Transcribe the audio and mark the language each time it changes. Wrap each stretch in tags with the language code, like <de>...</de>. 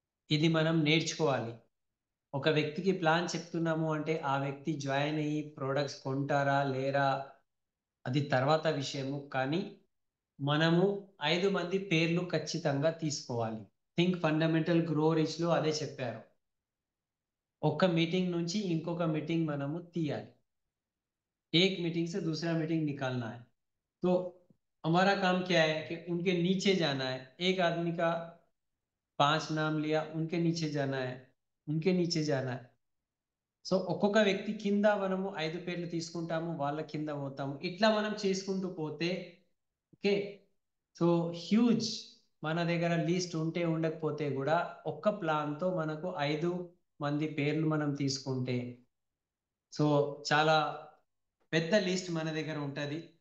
<te>ఇది మనం నేర్చుకోవాలి. ఒక వ్యక్తికి ప్లాన్ చెప్తున్నాము అంటే ఆ వ్యక్తి జాయిన్ అయ్యి ప్రోడక్ట్స్ కొంటారా లేరా అది తర్వాత విషయము, కానీ మనము 5 మంది పేర్లు ఖచ్చితంగా తీసుకోవాలి. థింక్ ఫండమెంటల్ గ్రో రిచ్లో అదే చెప్పారు. ఒక్క మీటింగ్ నుంచి ఇంకొక మీటింగ్ మనము తీయాలి,</te> <hi>एक मीटिंग से दूसरा मीटिंग निकालना है. तो हमारा काम क्या है कि उनके नीचे जाना है. एक आदमी का 5 नाम लिया, उनके नीचे जाना है, उनके नीचे जाना है.</hi> <te>సో ఒక్కొక్క వ్యక్తి కింద మనము 5 పేర్లు తీసుకుంటాము, వాళ్ళ కింద పోతాము, ఇట్లా మనం చేసుకుంటూ పోతే ఓకే సో హ్యూజ్ మన దగ్గర లిస్ట్ ఉంటే ఉండకపోతే కూడా ఒక్క ప్లాన్తో మనకు 5 మంది పేర్లు మనం తీసుకుంటే సో చాలా పెద్ద లిస్ట్ మన దగ్గర ఉంటుంది.</te>